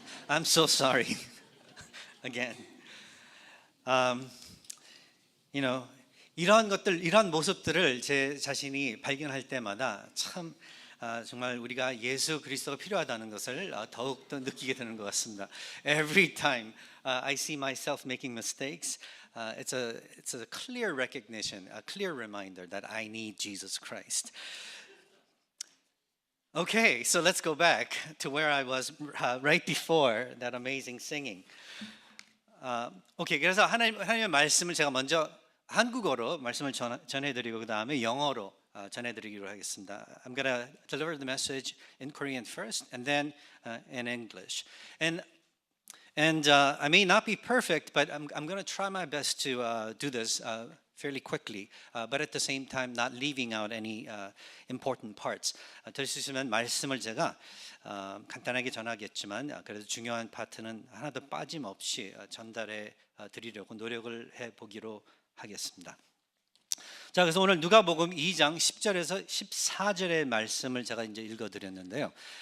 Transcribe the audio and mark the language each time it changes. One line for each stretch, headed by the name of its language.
English: I'm so sorry. Again.
Korean: Um, 이러한 것들, 이러한 모습들을 제 자신이 발견할 때마다 참 정말 우리가 예수 그리스도가 필요하다는 것을 더욱더 느끼게 되는 것 같습니다.
English: Every time I see myself making mistakes, it's a clear recognition, a clear reminder that I need Jesus Christ. Okay, so let's go back to where I was right before that amazing singing.
Korean: 그래서 하나님의 말씀을 제가 먼저 한국어로 말씀을 전해드리고 그 다음에 영어로 전해드리기로 하겠습니다.
English: I'm gonna deliver the message in Korean first, and then in English. And I may not be perfect, but I'm gonna try my best to do this fairly quickly, but at the same time not leaving out any important parts.
Korean: 될 수 있으면 말씀을 제가 간단하게 전하겠지만 그래도 중요한 파트는 하나도 빠짐없이 전달해 드리려고 노력을 해 보기로 하겠습니다. 자, 그래서 오늘 누가복음 2장 10절에서 14절의 말씀을 제가 이제 읽어드렸는데요.